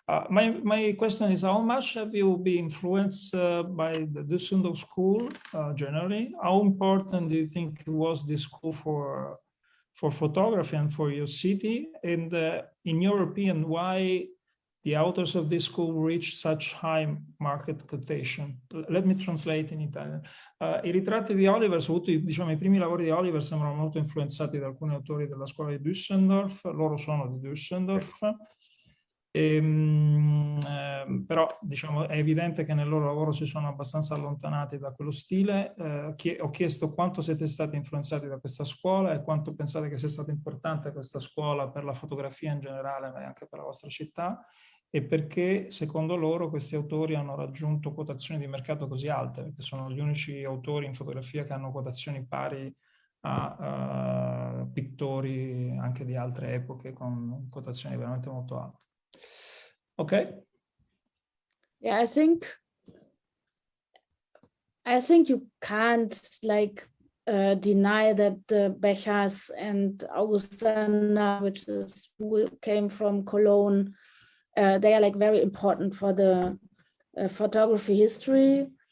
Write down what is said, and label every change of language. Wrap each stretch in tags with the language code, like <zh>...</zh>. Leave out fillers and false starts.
<en>My question is, how much have you been influenced by the Düsseldorf school generally? How important do you think was this school for photography and for your city? And in your opinion, why the authors of this school reach such high market quotation? Let me translate in Italian.</en> <it>I ritratti di Oliver, soprattutto diciamo, i primi lavori di Oliver, sembrano molto influenzati da alcuni autori della scuola di Düsseldorf. Loro sono di Düsseldorf. Però diciamo, è evidente che nel loro lavoro si sono abbastanza allontanati da quello stile. Ho chiesto quanto siete stati influenzati da questa scuola e quanto pensate che sia stata importante questa scuola per la fotografia in generale, ma anche per la vostra città, e perché secondo loro questi autori hanno raggiunto quotazioni di mercato così alte, perché sono gli unici autori in fotografia che hanno quotazioni pari a pittori anche di altre epoche con quotazioni veramente molto alte.</it> <en>Okay. Yeah, I think you can't like deny that the Bechers and Augustana, which is who came from Cologne, they are like very important for the photography history.</en>